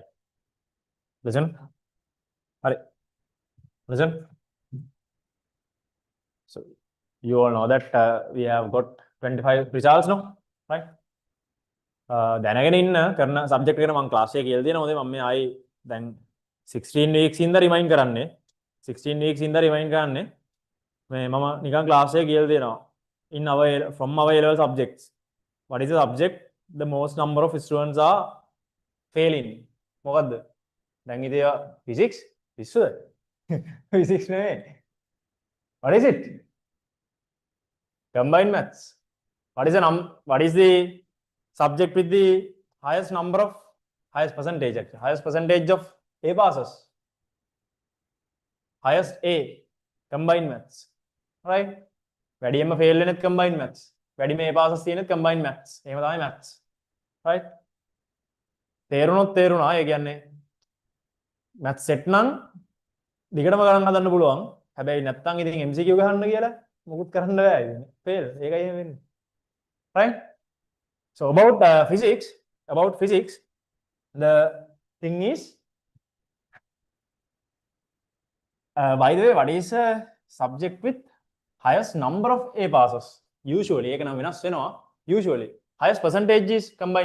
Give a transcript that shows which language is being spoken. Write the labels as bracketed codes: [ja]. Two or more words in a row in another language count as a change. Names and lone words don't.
[en] Listen. Listen. So you all know that we have got 25 results now, right? [si] දැනගෙන ඉන්න කරන සබ්ජෙක්ට් එකට මම ක්ලාස් එකේ කියලා දෙනවා. මම මේ ආයි දැන් 16 weeks ඉඳලා රිමයින්ඩ් කරන්නේ. 16 weeks ඉඳලා රිමයින්ඩ් කරන්නේ. මේ මම නිකන් ක්ලාස් එකේ කියලා දෙනවා. [en] In our from our A level subjects. What is the subject? The most number of students are failing. [si] මොකද්ද? දැන් ඉතින් physics පිස්සුද? physics නෙමෙයි. [en] What is it? Combined maths. What is the subject with the highest percentage actually? Highest percentage of A passes. Highest A. Combined maths. Right? [si] වැඩියෙන්ම fail වෙනෙත් [en] combined maths. [si] වැඩිම [en] A passes [si] තියෙනෙත් [en] combined maths. [si] එහෙම තමයි maths. Right? තේරුණා. ඒ කියන්නේ [en] maths set [si] නම් දිගටම ගණන් හදන්න පුළුවන්. හැබැයි නැත්තම් ඉතින් MCQ ගහන්න කියලා මොකුත් කරන්න බෑ. fail. ඒකයි එහෙම වෙන්නේ. Right? [en] So about physics, the thing is, by the way, what is a subject with highest number of A passes? Usually, [si] ඒක නම් වෙනස් වෙනවා. [en] Usually, highest percentage is combined.